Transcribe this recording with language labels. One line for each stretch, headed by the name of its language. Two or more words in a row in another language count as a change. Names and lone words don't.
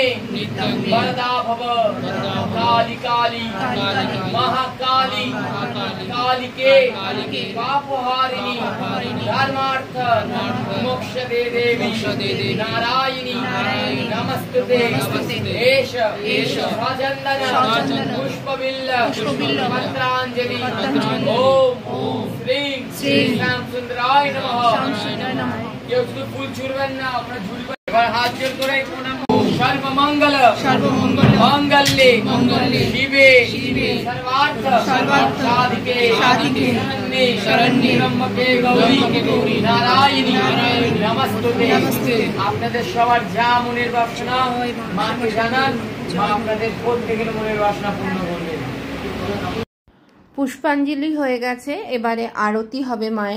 Sanskrit: वरदा भव काली काली महाकाली कालिके पापहारिणी धर्मार्थ मोक्ष दे देवी नारायणी नमस्ते एष सचंदन पुष्पबिल्ल पत्रांजलि ओम श्री श्याम सुंदराय नमः।
Bangla: কেউ শুধু ফুল ছুড়বেন না, আপনারা ঝুলবেন। এবার হাত জোড় করে প্রণাম।
Sanskrit: সর্বমঙ্গল মঙ্গলে শিবে সর্বার্থ সাধিকে শরণ্যে ব্রহ্মকে গৌরী নারায়ণী নমস্তে।
Bangla: আপনাদের সবার যা মনের বাসনা মাকে জানান, মা আপনাদের প্রত্যেকের মনের বাসনা পূর্ণ করবে। পুষ্পাঞ্জলি হয়ে গেছে, এবারে আরতি হবে মায়ের।